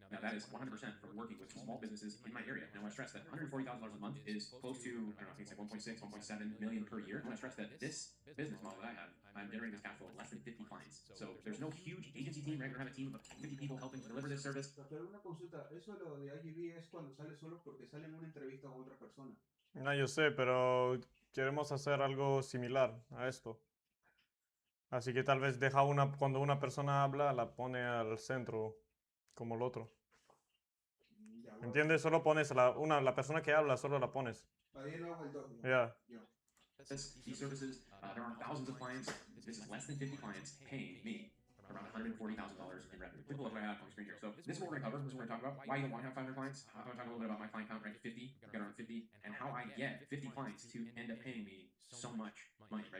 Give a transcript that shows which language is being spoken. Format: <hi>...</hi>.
<en>Now that is 100% from working with small businesses in my area. Now I want to stress that $140,000 a month is close to, I don't know, I think it's like 1.6, 1.7 million per year. I want to stress that this business model that I have, I'm generating this cash flow with less than 50 clients. So there's no huge agency team, right? We're going to have a team of 50 people helping to deliver this service.</en> <es>Doctor, una consulta. Eso lo de IGB es cuando sale solo porque sale en una entrevista con otra persona. No, yo sé, pero queremos hacer algo similar a esto. Así que tal vez deja cuando una persona habla, la pone al centro como el otro. ¿Entiendes? Solo pones la persona que habla, solo la pones.</es> <en>Yeah. These services, there are thousands of clients. This is less than 50 clients paying me around $140,000 in revenue. Take a look what I have on the screen here. So this is what we're going to cover. This is what we're going to talk about. Why you don't want to have 500 clients. I'm going to talk a little bit about my client count, right? 50. I've got around 50. And how I get 50 clients to end up paying me so much money, right?</en>